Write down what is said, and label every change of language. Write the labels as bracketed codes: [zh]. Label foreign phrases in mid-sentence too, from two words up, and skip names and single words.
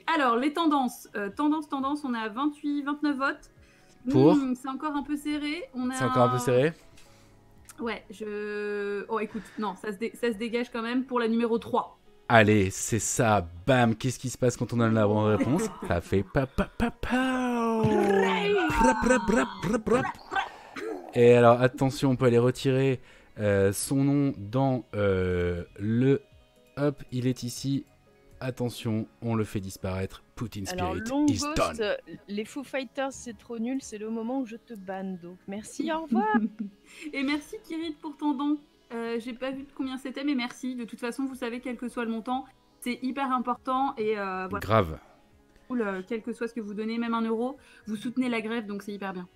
[fr] Alors, les tendances. Tendance, on est à 29 votes. Pour C'est encore un peu serré. C'est encore un peu serré. Ouais, Oh, écoute, non, ça se dégage quand même pour la numéro 3. Allez, c'est ça, bam. Qu'est-ce qui se passe quand on a la bonne réponse? Ça fait pa pa pa pa. Prap, prap, prap, prap, prap. Et alors, attention, on peut aller retirer son nom dans le... Hop, il est ici. Attention, on le fait disparaître. Putin Alors, [en] Spirit long is ghost, done. [fr] les Foo Fighters, c'est trop nul, c'est le moment où je te banne. Donc, merci, au revoir. Et merci Kirit pour ton don. J'ai pas vu de combien c'était, mais merci. De toute façon, vous savez, quel que soit le montant, c'est hyper important. Et voilà, Grave. cool, quel que soit ce que vous donnez, même 1 €, vous soutenez la grève, donc c'est hyper bien.